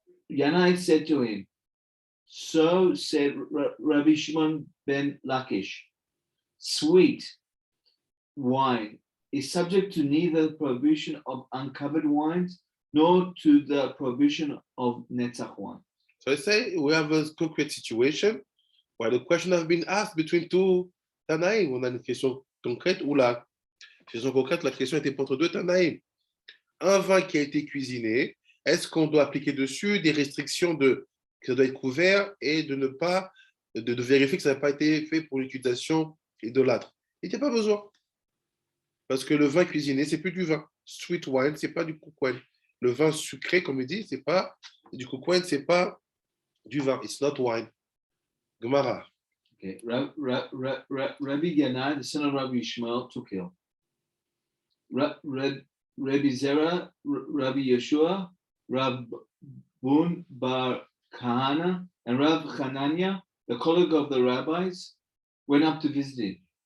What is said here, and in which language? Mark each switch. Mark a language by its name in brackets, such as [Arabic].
[English] Yanai said to him, so said Rabbi Shimon ben Lakish, sweet wine is subject to neither the prohibition of uncovered wines nor to the prohibition of netzach wine. So I say we have a concrete situation where the question has been asked between two Tanaïm. [French] On a une question concrète où la question concrète, la question était entre deux Tanaïm. Un vin qui a été cuisiné, est-ce qu'on doit appliquer dessus des restrictions que ça doit être couvert et de ne pas, de vérifier que ça n'a pas été fait pour l'utilisation idolâtre? Il n'y a pas besoin. Parce que le vin cuisiné, c'est plus du vin. Sweet wine, c'est pas du cook wine. Le vin sucré, comme il dit, c'est pas du cook wine, c'est pas du vin. [English] It's not wine. Gemara. Okay. Rabbi Yanai, the son of Rabbi Ishmael, took ill. Rabbi Zera, Rabbi Yeshua, Rabbun Bar Kahana, and Rav Hanania, the colleague of the rabbis, went up to visit him.